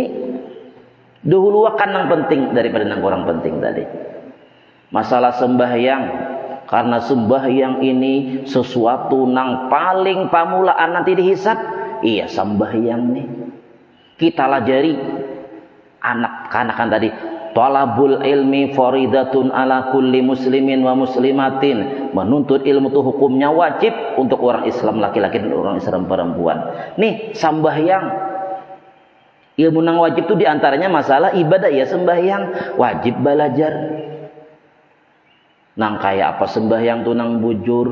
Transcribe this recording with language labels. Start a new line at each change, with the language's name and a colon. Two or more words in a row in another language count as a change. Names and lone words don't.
Banjar: Dahulu akan nang penting daripada nang kurang penting tadi. Masalah sembahyang, karena sembahyang ini sesuatu nang paling pamulaan nanti dihisab. Iya sembahyang nih. Kita lajari anak-anakan tadi.
Arabic: طلب العلم فريضة على كل مسلم ومسلمة.
Indonesian: Menuntut ilmu itu hukumnya wajib untuk orang Islam laki-laki dan orang Islam perempuan.
Banjar: Nih sembahyang, ilmu nang wajib itu diantaranya masalah ibadah ya sembahyang wajib belajar. Nang kayak apa sembahyang tuh nang bujur.